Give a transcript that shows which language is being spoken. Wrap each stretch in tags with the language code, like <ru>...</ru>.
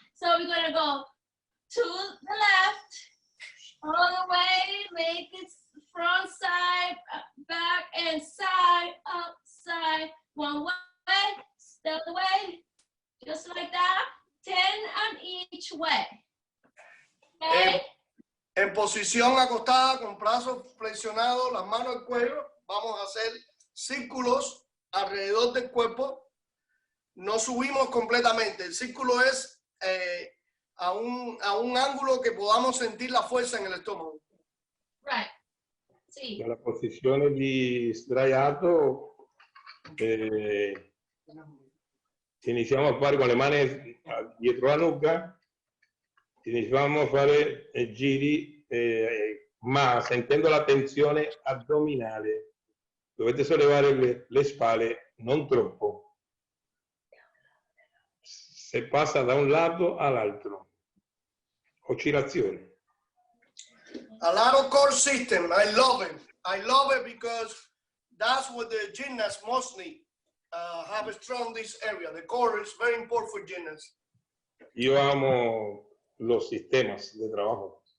<en>So we're gonna go to the left, all the way, make it front, side, back, and side, up, side, one way, step away, just like that, 10 on each way. Okay.</en> <es>En posición acostada con brazos flexionados, las manos al cuello, vamos a hacer círculos alrededor del cuerpo. No subimos completamente. El círculo es a un ángulo que podamos sentir la fuerza en el estómago.</es> <en>Right. Sì.</en> <it>Nella posizione di sdraiato iniziamo a fare con le mani dietro la nuca. Iniziamo a fare giri, ma sentendo la tensione addominale. Dovete sollevare le spalle, non troppo. Se passa da un lato all'altro. Oscillazione.</it> <en>A lot of core system. I love it. I love it because that's what the gymnasts mostly have a strong this area. The core is very important for gymnasts.</en> <it>Io amo</it> <es>los sistemas de trabajo.</es>